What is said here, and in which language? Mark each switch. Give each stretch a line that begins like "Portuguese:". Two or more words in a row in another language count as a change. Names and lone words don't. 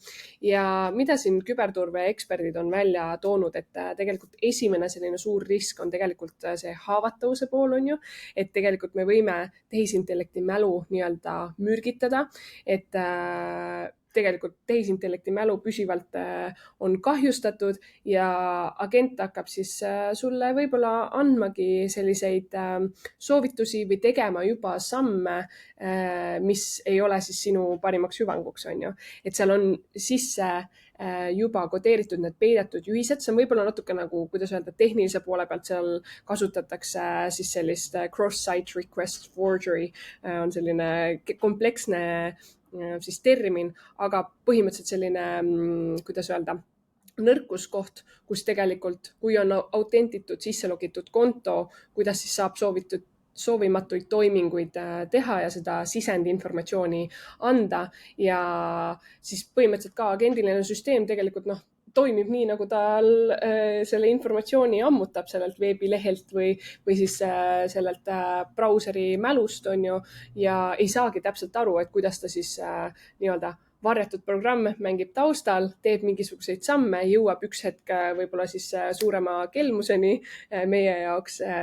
Estonian: Ja mida siin küberturve eksperdid on välja toonud, et tegelikult esimene selline suur risk on tegelikult see haavatavuse pool on ju, et tegelikult me võime tehisintellekti mälu nii-öelda mürgitada, et tegelikult tehisintellekti mälu püsivalt on kahjustatud ja agent hakkab siis sulle võib-olla andmagi selliseid soovitusi või tegema juba samme, mis ei ole siis sinu parimaks hüvanguks, on ju. Et seal on sisse juba kodeeritud need peidetud juhised, see on võib-olla natuke nagu, kuidas öelda, tehnilise poole pealt seal kasutatakse siis sellist
English: cross-site request forgery,
Estonian: on selline kompleksne siis termin, aga põhimõtteliselt selline, kuidas öelda, nõrkuskoht, kus tegelikult, kui on autentitud sisse logitud konto, kuidas siis saab soovimatuid toiminguid teha ja seda sisendinformatsiooni anda ja siis põhimõtteliselt ka agendiline süsteem tegelikult toimib nii, nagu tal selle informatsiooni ammutab sellelt veebilehelt või siis sellelt brauseri mälust on ju ja ei saagi täpselt aru, et kuidas ta siis nii-öelda varjatud programm mängib taustal, teeb mingisuguseid samme, jõuab üks hetk võib-olla siis suurema kelmuseni meie jaoks